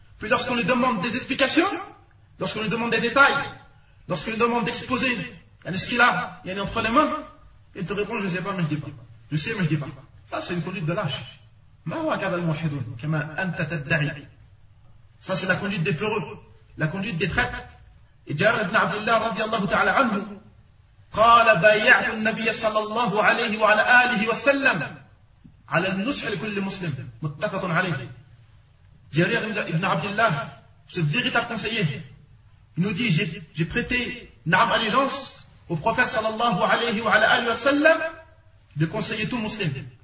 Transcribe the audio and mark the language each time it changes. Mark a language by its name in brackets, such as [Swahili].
[French] Puis lorsqu'on lui demande des explications, lorsqu'on lui demande des détails, lorsqu'on lui demande d'exposer ce qu'il a entre les mains, Il te répond, je ne sais pas, mais je ne dis pas. Je sais, mais je ne dis pas. Ça, c'est une conduite de lâche. Ça, c'est la conduite des peureux, la conduite des traîtres. [Arabic] Et Jabir ibn Abdullah, radiallahu ta'ala anhu, قال بايعت النبي صلى الله عليه وعلى آله وسلم على النصح لكل مسلم متفق عليه. [French] جرير ابن عبد الله ce véritable conseiller nous dit j'ai prêté une allégeance au prophète [Arabic] صلى الله عليه وعلى آله وسلم [French] de conseiller tout musulman.